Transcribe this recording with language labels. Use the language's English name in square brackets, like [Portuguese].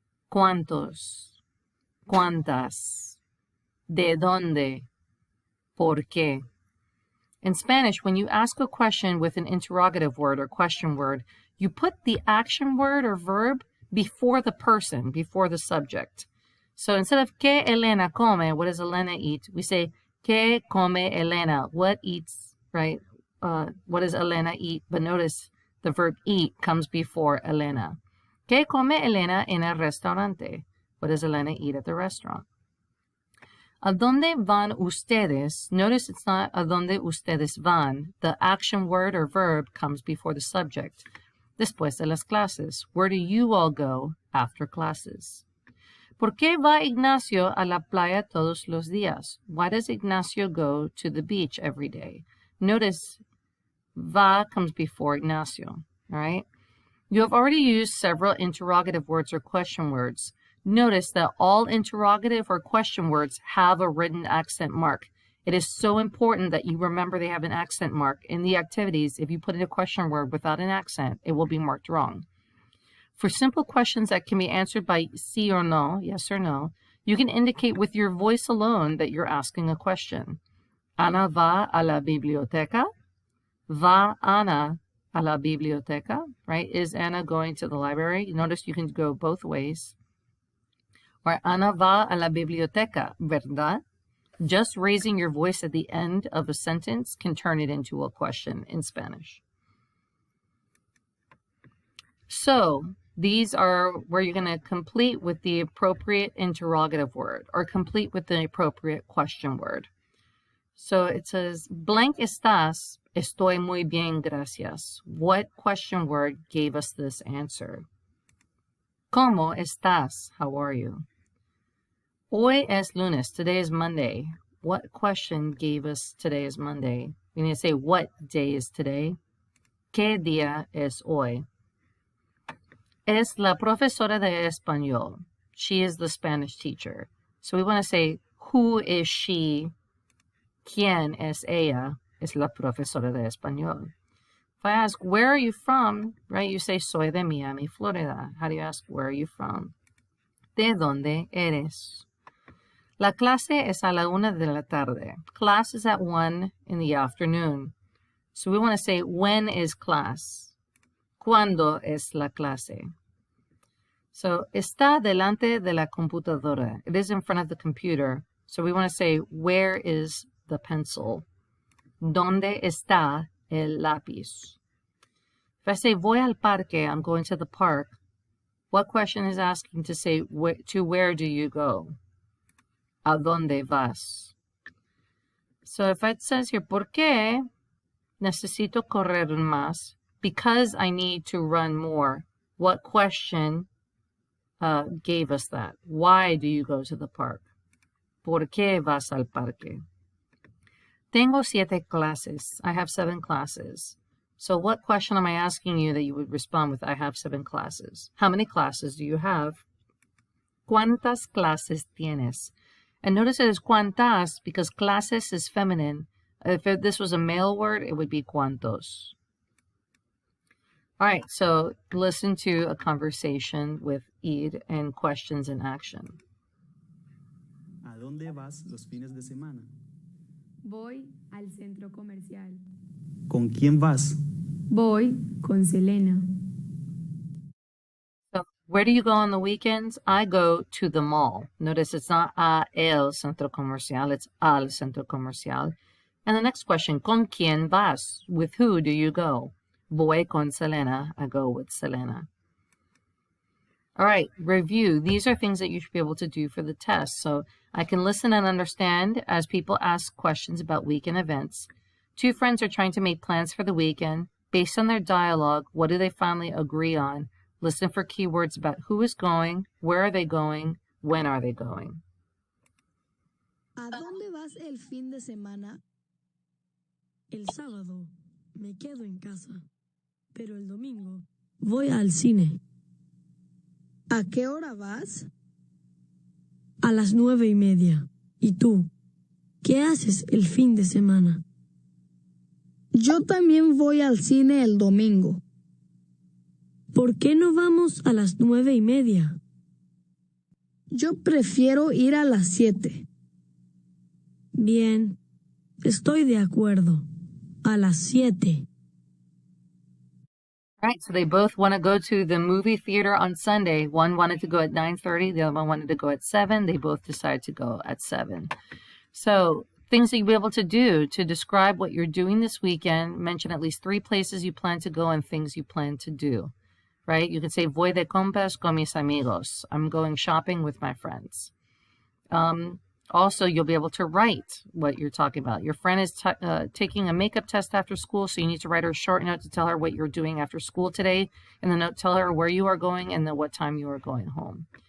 [Spanish] ¿Cuántos? ¿Cuántas? ¿De dónde? ¿Por qué? [English] In Spanish, when you ask a question with an interrogative word or question word, you put the action word or verb before the person, before the subject. So instead of [Spanish] ¿qué Elena come? [English] What does Elena eat? We say [Spanish] ¿qué come Elena? [English] What eats, right? What does Elena eat? But notice the verb eat comes before Elena. [Spanish] ¿Qué come Elena en el restaurante? [English] What does Elena eat at the restaurant? [Spanish] ¿A dónde van ustedes? [English] Notice it's not [Spanish] ¿a dónde ustedes van? [English] The action word or verb comes before the subject. [Spanish] Después de las clases. [English] Where do you all go after classes? [Spanish] ¿Por qué va Ignacio a la playa todos los días? [English] Why does Ignacio go to the beach every day? Notice va comes before Ignacio, all right? You have already used several interrogative words or question words. Notice that all interrogative or question words have a written accent mark. It is so important that you remember they have an accent mark. In the activities, if you put in a question word without an accent, it will be marked wrong. For simple questions that can be answered by sí or no, yes or no, you can indicate with your voice alone that you're asking a question. [Spanish] Ana va a la biblioteca? Va Ana a la biblioteca? [English] Right? Is Anna going to the library? Notice you can go both ways. [Spanish] Or Ana va a la biblioteca, ¿verdad? [English] Just raising your voice at the end of a sentence can turn it into a question in Spanish. So these are where you're going to complete with the appropriate interrogative word or complete with the appropriate question word. So it says, blank [Spanish] estás, estoy muy bien, gracias. [English] What question word gave us this answer? [Spanish] ¿Cómo estás? [English] How are you? [Spanish] Hoy es lunes. [English] Today is Monday. What question gave us today is Monday? We need to say what day is today. [Spanish] ¿Qué día es hoy? Es la profesora de español. [English] She is the Spanish teacher. So we want to say, who is she? [Spanish] ¿Quién es ella? Es la profesora de español. [English] If I ask, where are you from? Right, you say, [Spanish] soy de Miami, Florida. [English] How do you ask, where are you from? [Spanish] ¿De dónde eres? La clase es a la 1 de la tarde. [English] Class is at 1 in the afternoon. So we want to say, when is class? [Spanish] ¿Cuándo es la clase? So, está delante de la computadora. [English] It is in front of the computer. So we want to say, where is the pencil? [Spanish] ¿Dónde está el lápiz? [English] If I say, [Spanish] voy al parque, [English] I'm going to the park, what question is asking to say, to where do you go? [Spanish] ¿A dónde vas? [English] So if it says here, [Spanish] ¿por qué necesito correr más? [English] Because I need to run more. What question gave us that? Why do you go to the park? [Spanish] ¿Por qué vas al parque? Tengo 7 clases. [English] I have 7 classes. So what question am I asking you that you would respond with, I have 7 classes? How many classes do you have? [Spanish] ¿Cuántas clases tienes? [English] And notice it is cuántas because clases is feminine. If this was a male word, it would be cuántos. All right, so listen to a conversation with Eid and questions in action. [Spanish] ¿A dónde vas los fines de semana? Voy al centro comercial. ¿Con quién vas? Voy con Selena. [English] So where do you go on the weekends? I go to the mall. Notice it's not [Spanish] a el centro comercial, [English] it's [Spanish] al centro comercial. [English] And the next question, [Spanish] ¿con quién vas? [English] With who do you go? [Spanish] Voy con Selena. [English] I go with Selena. All right, review. These are things that you should be able to do for the test. So I can listen and understand as people ask questions about weekend events. 2 friends are trying to make plans for the weekend. Based on their dialogue, what do they finally agree on? Listen for keywords about who is going, where are they going, when are they going. [Spanish] ¿A dónde vas el fin de semana? El sábado me quedo en casa, pero el domingo voy al cine. ¿A qué hora vas? A las 9:30. ¿Y tú? ¿Qué haces el fin de semana? Yo también voy al cine el domingo. ¿Por qué no vamos a las 9:30? Yo prefiero ir a las 7. Bien, estoy de acuerdo. A las 7. [English] All right, so they both want to go to the movie theater on Sunday. One wanted to go at 9:30, the other one wanted to go at 7. They both decided to go at 7. So things that you'll be able to do to describe what you're doing this weekend, mention at least 3 places you plan to go and things you plan to do, right? You can say, [Spanish] voy de compras con mis amigos. [English] I'm going shopping with my friends. Also, you'll be able to write what you're talking about. Your friend is taking a makeup test after school, so you need to write her a short note to tell her what you're doing after school today. And the note tell her where you are going and then what time you are going home.